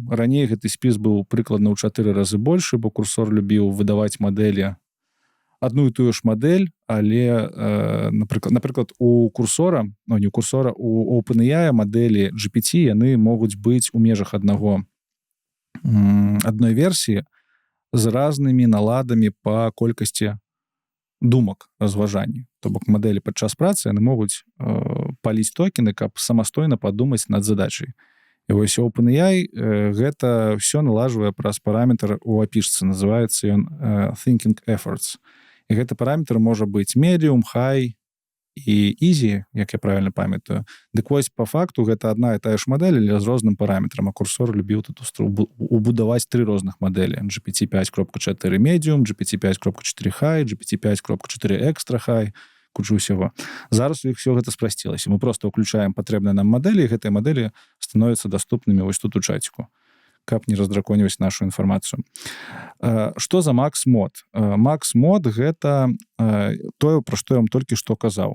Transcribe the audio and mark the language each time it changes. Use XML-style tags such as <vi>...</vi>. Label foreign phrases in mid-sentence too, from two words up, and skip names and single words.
<be>Раней гэты спіс быў прыкладна ў 4 разы большы, бо курсор любіў выдаваць мадэлі одну і тую ж мадэль, але, напрыклад, у курсора, не у курсора, у OpenAI мадэлі GPT, яны могуць быць у межах адной версіі з разнымі наладамі па колькасці думак, разважанні. То бок мадэлі падчас працы яны могуць паліць токены, каб самастойна падумаць над задачай. І вось OpenAI гэта ўсё налажвае праз параметр у апішцы, называецца ён</be> <en>Thinking Efforts.</en> <be>І гэты параметр можа быць medium, high і easy, як я правильно памятаю. Дык вось, па факту, гэта адна і тая ж мадэль, але з розным параметрам, а курсор любіў тут убудаваць 3 розных мадэлі. GPT-5.4 medium, GPT-5.4 high, GPT-5.4 extra high, кучу ўсяго. Зараз у іх все гэта спрасцілася. Мы просто ўключаем патрэбныя нам мадэлі, і гэтыя мадэлі становяцца даступнымі вось тут у чаціку, каб не раздраконіваць нашу інфармацыю. Што за Max-мод? Max-мод — гэта тое, пра што я вам толькі што казаў.</be>